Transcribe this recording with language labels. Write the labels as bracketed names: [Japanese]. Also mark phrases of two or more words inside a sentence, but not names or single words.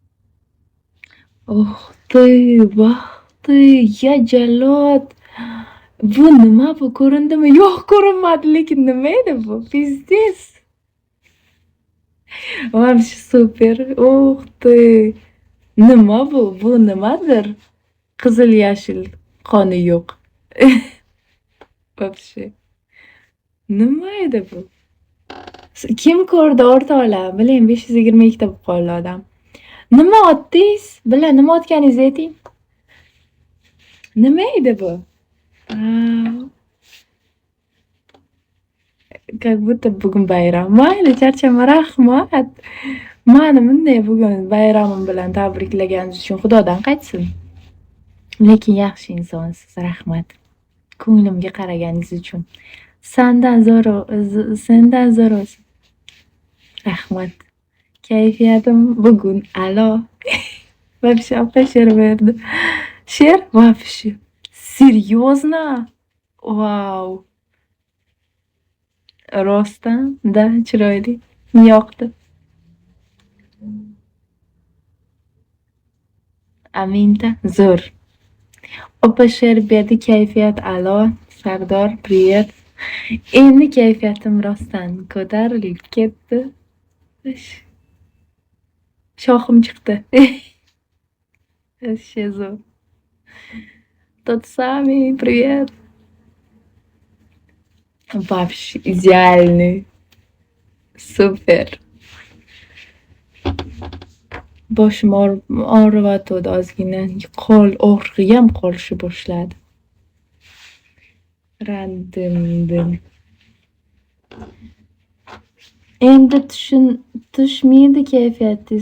[Uzbek] Oh, ты, ya Jalot. Bu nima bu? Ko'rindimi? Yo'q, ko'rinmadi, lekin nima edi bu? [Russian] Pizdец. Вообще super. Uх ты! [Uzbek] Nima bu? Bu nimadir? Qizil yashil qoni yo'q. Вообще. Nima edi bu? Kim ko'rdi o'rtoqlar? Biling 522 ta bo'lib qoldi odam. Nima otdingiz? Bilan nima otganingizni ayting. Nima edi bu? [Russian] Как будто [Uzbek] bugun bayram. Mayli, charchama, rahmat. Mani bunday bugun bayramim bilan tabriklaganingiz uchun Xudodan qaytsin. Lekin yaxshi insonsiz, rahmat. Ko'nglimga qaraganingiz uchun. Sendan zo'r olsun. Rahmat. Kayfiyatim bugun a'lo. Вообще opa she'r berdi. [Russian] She'r вообще. Серьезно? [Uzbek] Vau. Rostdan, da chiroyli. Yoqdi. Aminta, zo'r. Opa she'r berdi, kayfiyat a'lo. [Russian] Sardor, привет. [Uzbek] Endi kayfiyatim rostdan ko'tarilib ketdi. Shoxim chiqdi. Вообще zo'r. [Russian] Тот самый, привет. Вообще идеальный. Super. [Uzbek] Boshim og'riyotgandi ozgina. Og'rig'im qolishni boshladi. Randim. Endi tushmaydi kayfiyatingiz.